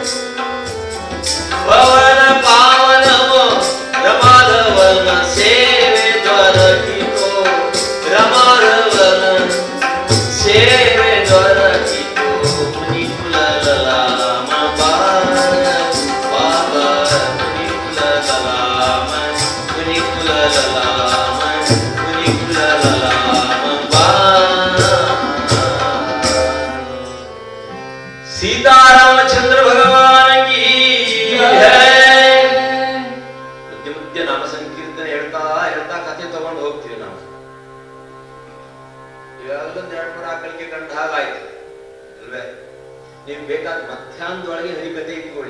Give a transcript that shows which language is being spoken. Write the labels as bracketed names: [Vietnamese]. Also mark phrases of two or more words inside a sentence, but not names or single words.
[Kannada] ಭವನ ಪಾವನವೋ ರಮಾಧವನ ಸೇವೆ ದೊರಕಿತೋ, ರಮಾಧವನ ಸೇವೆ ದೊರಕಿತೋ, ಮುನಿಕುಲ ಲಲಾಮ ಬಾಬಾ, ಮುನಿಕುಲ ಲಲಾಮ, ಮುನಿಕುಲ ಲಲಾಮ, ಮುನಿಕುಲ ಲಲಾಮ ಬಾಬಾ. ಸೀತಾರಾಮಚಂದ್ರ ಭಗವಾನ [Hindi] की जय. [Kannada] ಮಧ್ಯ ಮಧ್ಯ ನಾಮ ಸಂಕೀರ್ತನೆ ಹೇಳ್ತಾ ಹೇಳ್ತಾ ಕಥೆ ತಗೊಂಡು ಹೋಗ್ತೀವಿ ನಾವು. ಇವಾಗಲೊಂದು 2-3 ಆಕಳಿಕೆ ಕಂಡ ಹಾಗಾಯ್ತು ಅಲ್ವೇ? ನೀವು ಬೇಕಾದ ಮಧ್ಯಾಹ್ನದೊಳಗೆ ಹರಿಕತೆ ಇಟ್ಕೊಳ್ಳಿ.